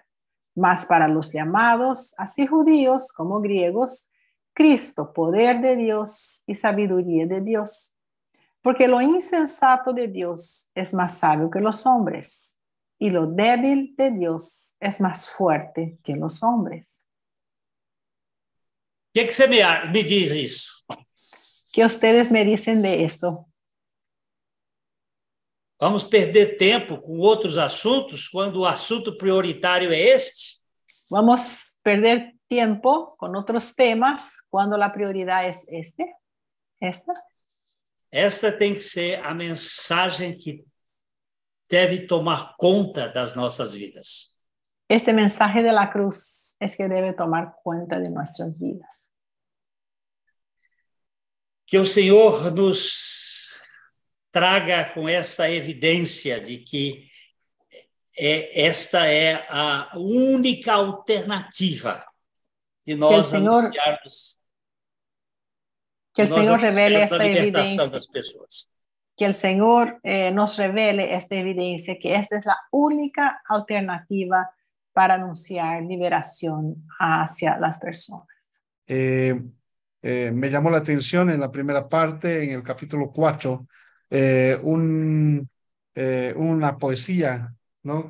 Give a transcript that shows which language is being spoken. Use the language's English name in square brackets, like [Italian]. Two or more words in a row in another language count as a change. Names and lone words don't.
[Spanish] Mas para los llamados, así judíos como griegos, Cristo, poder de Dios y sabiduría de Dios. Porque lo insensato de Dios es más sabio que los hombres, y lo débil de Dios es más fuerte que los hombres. [Portuguese] O que você me diz isso? [Spanish] ¿Qué ustedes me dicen de esto? [Portuguese] Vamos perder tempo com outros assuntos quando o assunto prioritário é este? [Spanish] Vamos perder tiempo con otros temas cuando la prioridad es esta? [Portuguese] Esta tem que ser a mensagem que deve tomar conta das nossas vidas. [Spanish] Este mensaje de la cruz es que debe tomar cuenta de nuestras vidas. [Portuguese] Que o Senhor nos traga com essa evidência de que esta é a única alternativa de nós anunciarmos. [Spanish] Que el Señor revele esta evidencia. [Portuguese] Das pessoas. [Spanish] Que el Señor nos revele esta evidencia, que esta es la única alternativa para anunciar liberación hacia las personas. Me llamó la atención en la primera parte, en el capítulo 4, una poesía, ¿no?